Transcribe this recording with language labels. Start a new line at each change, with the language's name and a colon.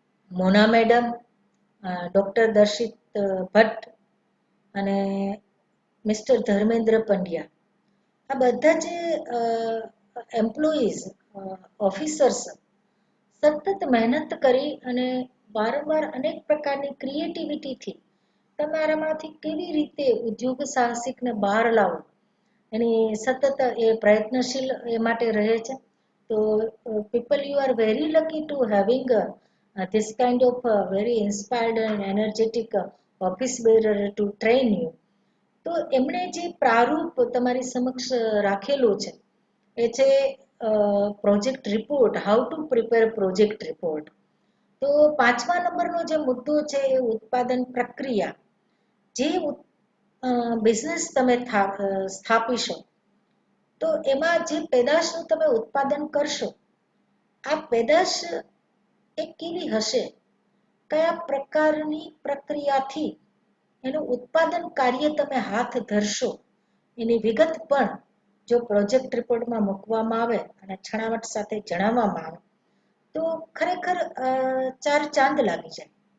Gujarati: મોના madam, doctor દર્શિત ભટ્ટ અને mister Dharmendra Pandya, આ બધા જે એમ્પ્લોઈઝ ઓફિસર્સ સતત મહેનત કરી અને વારંવાર અનેક પ્રકારની ક્રિએટિવિટીથી તમારામાંથી કેવી રીતે ઉદ્યોગ સાહસિકને બહાર લાવો એની સતત એ પ્રયત્નશીલ એ માટે રહે છે.
English: તો people you are very lucky to having this kind of very inspired and energetic office bearer to train you.
Gujarati: તો એમણે જે પ્રારૂપ તમારી સમક્ષ રાખેલું છે એ છે project report,
English: How to prepare project report.
Gujarati: તો 5મા નંબરનો જે મુદ્દો છે એ ઉત્પાદન પ્રક્રિયા. જે બિઝનેસ તમે સ્થાપીશો તો એમાં જે પેદાશનું તમે ઉત્પાદન કરશો આ પેદાશ એ કેવી હશે, કયા પ્રકારની પ્રક્રિયાથી એનું ઉત્પાદન કાર્ય તમે હાથ ધરશો એની વિગત પણ જો પ્રોજેક્ટ રિપોર્ટમાં મૂકવામાં આવે અને છણાવટ સાથે જણાવવામાં આવે તો ખરેખર 4 ચાંદ લાગી જાય.